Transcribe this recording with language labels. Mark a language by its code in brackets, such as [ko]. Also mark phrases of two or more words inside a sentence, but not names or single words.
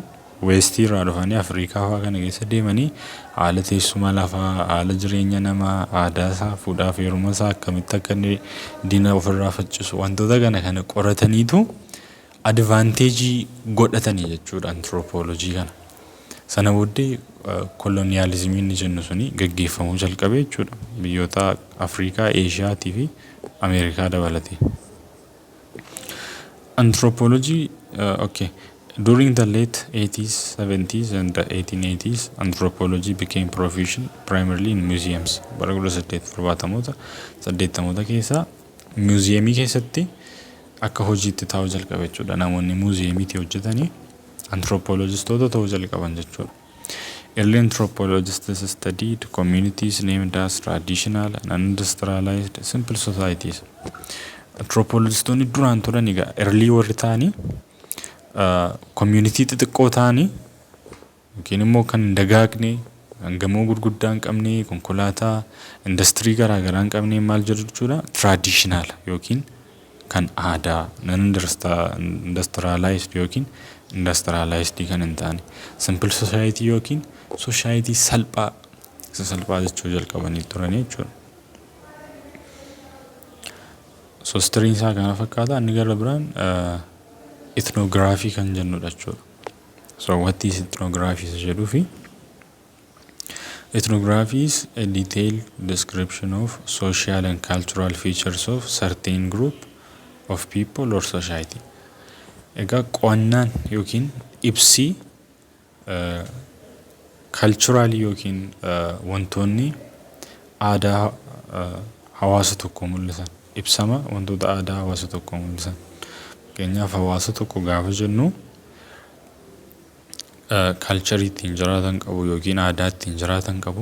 [om] Westii irraa dhufanii Afrikaa fa'aa kana keessa deemanii haala teessuma lafaa, haala jireenya namaa, aadaa isaa, fuudhaa fi heeruma isaa akkamitti akka inni diina ofirraa faccisu wantoota kana qorataniitu advantage godhatanii jechuudha anthropology kana. Sana booddee kolonializimiin jennu suni gaggeeffamuu jalqabe jechuudha biyyoota Afrikaa, Eeshiyaatii fi Ameerikaa dabalatee. Anthropology, okay. [en] During the late 80s, 70s and the 1880s, anthropology became profession primarily in museums. [om] Bara 1870 keessa museumii keessatti akka hojiitti ta'uu jalqabe jechuudha. Namoonni museemiitti hojjetanii anthropologistoota ta'uu jalqaban jechuudha. [en] Early anthropologists studied communities named as traditional and industrialized simple societies. [om] Anthropologistoonni duraan turan egaa early warri ta'anii community xixiqqoo ta'anii yookiin immoo kan hin dagaagne, gamoo gurguddaa hin qabne, konkolaataa, industirii garaa garaa hin qabne maal jedhu jechuudha traditional yookiin kan aadaa, non-industrialized yookiin industrialized kan hin taane, [en] simple society [om] yookiin society salphaa jechuu jalqabanii turanii jechuudha. Sostiriin isaa kana fakkaata. Inni gara biraan ethnography kan jennudha jechuudha. [en] So what is ethnography [om] jedhuu fi [en] ethnography is a detailed description of social and cultural features of certain group of people or society. [om] Egaa qo'annaan yookiin ibsii cultural yookiin wantoonni aadaa hawaasa tokko mul'isan ibsama wantoota aadaa hawaasa tokko mul'isan. Fakkeenyaaf hawaasa tokko gaafa jennu culture ittiin jiraatan qabu yookiin aadaa ittiin jiraatan qabu.